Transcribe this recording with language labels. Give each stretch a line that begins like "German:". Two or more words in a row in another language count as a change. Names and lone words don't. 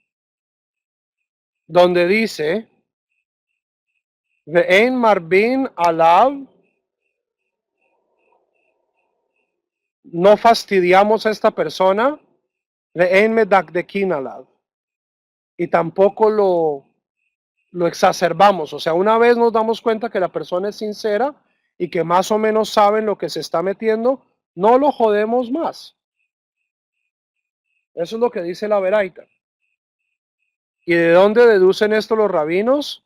Spanish: donde dice,
Hebrew: ואין מרבין עליו,
Spanish: no fastidiamos a esta persona,
Hebrew: ואין מדקדקין עליו,
Spanish: y tampoco lo exacerbamos. O sea, una vez nos damos cuenta que la persona es sincera y que más o menos saben lo que se está metiendo, no lo jodemos más. Eso es lo que dice la Veraita. ¿Y de dónde deducen esto los rabinos?